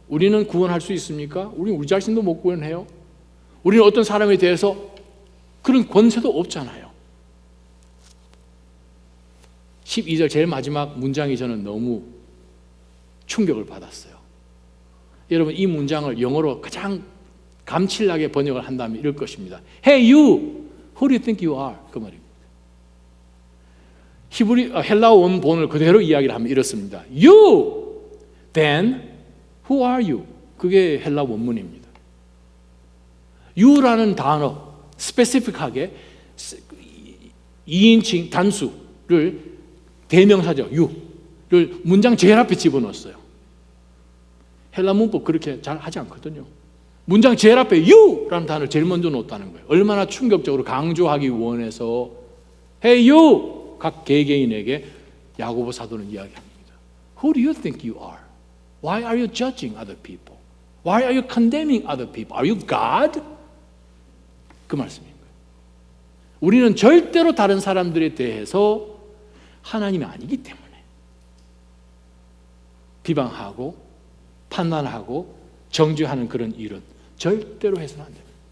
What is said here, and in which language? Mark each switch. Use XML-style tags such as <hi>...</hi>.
<ko>우리는 구원할 수 있습니까? 우리는 우리 자신도 못 구원해요. 우리는 어떤 사람에 대해서 그런 권세도 없잖아요. 12절 제일 마지막 문장이 저는 너무 충격을 받았어요. 여러분 이 문장을 영어로 가장 감칠나게 번역을 한다면 이럴 것입니다.</ko> <en>Hey you, who do you think you are?</en> <ko>그 말입니다. 헬라어 원본을 그대로 이야기를 하면 이렇습니다.</ko> <en>You, then who are you?</en> <ko>그게 헬라 원문입니다. you라는 단어, 스페시픽하게 2인칭 단수를 대명사죠. you를 문장 제일 앞에 집어넣었어요. 헬라 문법 그렇게 잘 하지 않거든요. 문장 제일 앞에 you라는 단어를 제일 먼저 놓았다는 거예요. 얼마나 충격적으로 강조하기 원해서</ko> <en>Hey you!</en> <ko>각 개개인에게 야고보 사도는 이야기합니다.</ko> <en>Who do you think you are? Why are you judging other people? Why are you condemning other people? Are you God?</en> <ko>그 말씀인 거예요. 우리는 절대로 다른 사람들에 대해서 하나님이 아니기 때문에 비방하고 판단하고 정죄하는 그런 일은 절대로 해서는 안 됩니다.</ko>